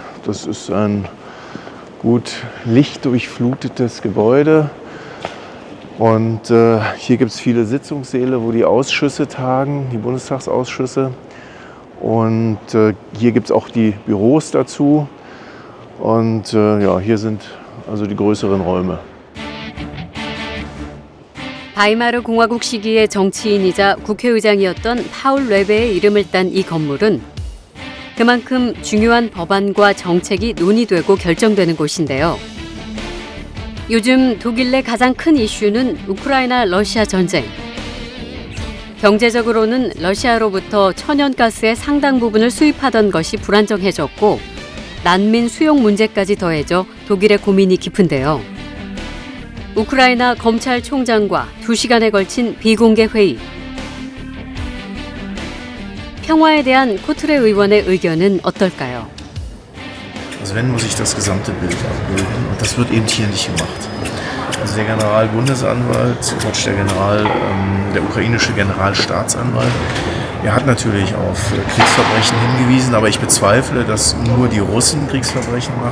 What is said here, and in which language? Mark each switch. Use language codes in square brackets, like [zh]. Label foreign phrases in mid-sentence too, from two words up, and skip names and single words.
[de] Das ist ein gut lichtdurchflutetes Gebäude. Und hier gibt es viele Sitzungssäle, wo die Ausschüsse tagen, die Bundestagsausschüsse. Und hier gibt es auch die Büros dazu. Und ja, hier sind also die größeren Räume. [ko] 바이마르 공화국 시기의 정치인이자 국회의장이었던 파울 뢰베의 이름을 딴 이 건물은 그만큼 중요한 법안과 정책이 논의되고 결정되는 곳인데요. 요즘 독일 내 가장 큰 이슈는 우크라이나 러시아 전쟁. 경제적으로는 러시아로부터 천연가스의 상당 부분을 수입하던 것이 불안정해졌고 난민 수용 문제까지 더해져 독일의 고민이 깊은데요. 우크라이나 검찰총장과 2시간에 걸친 비공개 회의. 평화에 대한 코트레 의원의 의견은 어떨까요? [de] Also wenn, muss ich das gesamte Bild abbilden und das wird eben hier nicht gemacht. Also der Generalbundesanwalt, Quatsch, der ukrainische Generalstaatsanwalt, er hat natürlich auf Kriegsverbrechen hingewiesen, aber ich bezweifle, dass nur die Russen Kriegsverbrechen machen.